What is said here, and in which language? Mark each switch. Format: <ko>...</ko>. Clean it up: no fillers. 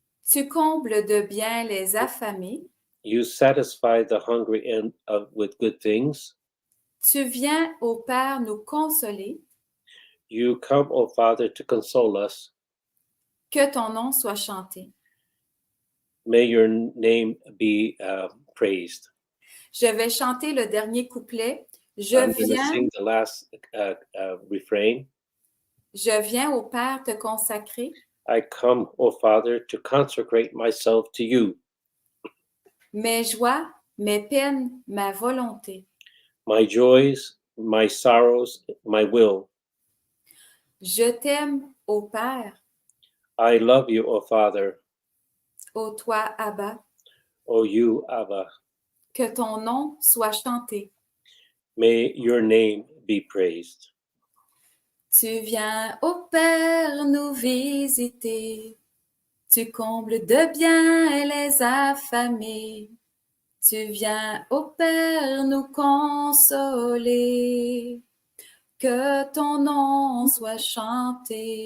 <fr>tu combles de bien les affamés,</fr> <en>You satisfy the hungry and with good things.</en> <fr>tu viens au Père nous consoler,</fr> <en>You come, O Father, to console us.</en> <fr>que ton nom soit chanté.</fr> <en>May your name be praised.</en> <fr>Je vais chanter le dernier couplet.</fr> <en>I'm going to sing the last refrain.</en> <fr>Je viens au Père te consacrer,</fr> <en>I come, O Father, to consecrate myself to you.</en> <fr>mes joies, mes peines, ma volonté.</fr> <en>My joys, my sorrows, my will.</en> <fr>Je t'aime, ô Père,</fr> <en>I love you, O Father,</en> <fr>ô toi, Abba,</fr> <en>O you, Abba.</en> <fr>que ton nom soit chanté.</fr> <en>May your name be praised.</en> <fr>Tu viens, ô Père, nous visiter. Tu combles de bien les affamés. Tu viens, ô Père, nous consoler. Que ton nom soit chanté.</fr>